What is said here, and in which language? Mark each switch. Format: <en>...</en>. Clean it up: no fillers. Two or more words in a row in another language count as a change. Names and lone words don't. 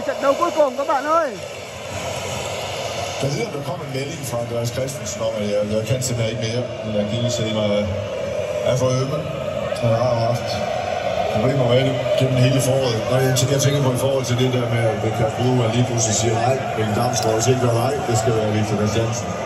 <vi>đấu cuối cùng các bạn ơi.</vi> <da>Jeg ved, om der kommer en melding fra Andreas Christensen om, at jeg kan simpelthen ikke mere. Den der kildescener er for ømme. Han har haft problemer med det gennem hele foråret. Når jeg tænker på i forhold til det der med, at Kasper Udman lige pludselig siger nej, Mikkel Damsgaard også ikke gør nej, det skal være Victor Christiansen.</da>